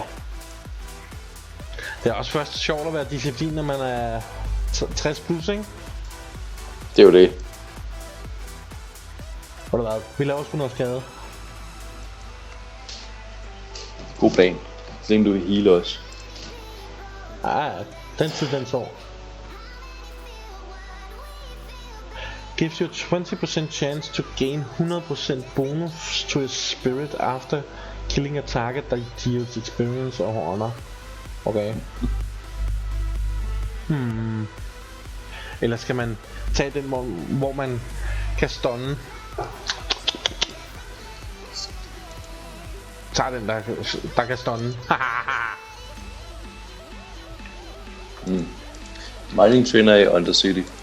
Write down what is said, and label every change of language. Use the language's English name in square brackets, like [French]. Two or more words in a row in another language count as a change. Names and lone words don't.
[Danish] Det er også først sjovt at være disciplin, når man er 60 plus, ikke? Det er jo det. Hvor det vi laver sgu noget skade. God plan. Så længe du vil heal os. Den tid den så. [English] Gives you 20% chance to gain 100% bonus to his spirit after killing a target that deals experience or honor. [Danish] Okay. Eller skal man tage den, hvor man kan stunne? Tag den, der kan stunne. [English] Mining trainer [Danish] i Undercity.